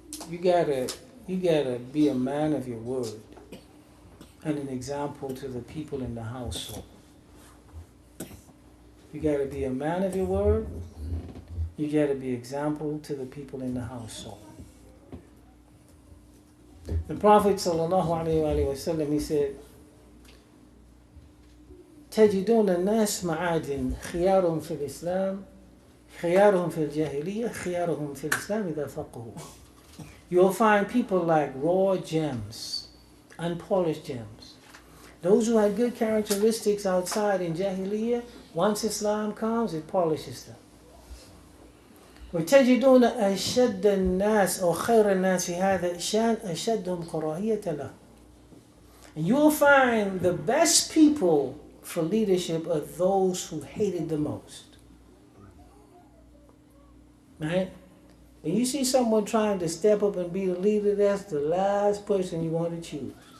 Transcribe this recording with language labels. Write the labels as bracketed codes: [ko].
[en] You gotta be a man of your word and an example to the people in the household. You gotta be a man of your word. You gotta be example to the people in the household. The Prophet ﷺ, he said, [ar] تجدون الناس معادن خيارهم في الإسلام خيارهم في الجاهلية خيارهم في الإسلام إذا فقهوا. [en] You'll find people like raw gems, unpolished gems. Those who had good characteristics outside in Jahiliyyah, once Islam comes, it polishes them. [ar] وتجدون أشد الناس أو خير الناس في هذا الشأن أشدهم كراهية له. [en] And you will find the best people for leadership are those who hated the most. Right? When you see someone trying to step up and be the leader, that's the last person you want to choose.